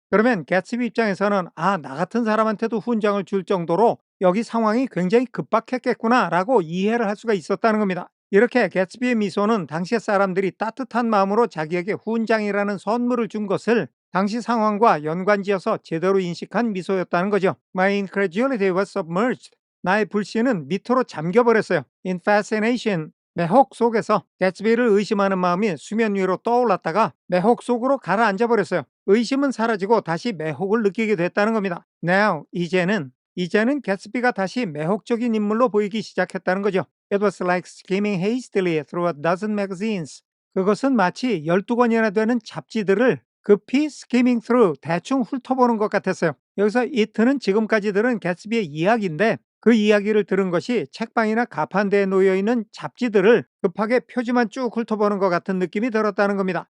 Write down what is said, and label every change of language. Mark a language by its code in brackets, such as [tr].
[ko] 그러면 개츠비 입장에서는 나 같은 사람한테도 훈장을 줄 정도로 여기 상황이 굉장히 급박했겠구나 라고 이해를 할 수가 있었다는 겁니다. 이렇게 개츠비의 미소는 당시 사람들이 따뜻한 마음으로 자기에게 훈장이라는 선물을 준 것을 당시 상황과 연관지어서 제대로 인식한 미소였다는 거죠. [en] My incredulity was submerged. [ko] 나의 불신은 밑으로 잠겨버렸어요. [en] In fascination. [ko] 매혹 속에서 개츠비를 의심하는 마음이 수면 위로 떠올랐다가 매혹 속으로 가라앉아 버렸어요. 의심은 사라지고 다시 매혹을 느끼게 됐다는 겁니다. Now, 이제는 개츠비가 다시 매혹적인 인물로 보이기 시작했다는 거죠. [en] It was like skimming hastily through a dozen magazines. [ko] 그것은 마치 12권이나 되는 잡지들을 급히 skimming through, 대충 훑어보는 것 같았어요. 여기서 it는 지금까지 들은 개츠비의 이야기인데 그 이야기를 들은 것이 책방이나 가판대에 놓여 있는 잡지들을 급하게 표지만 쭉 훑어보는 것 같은 느낌이 들었다는 겁니다.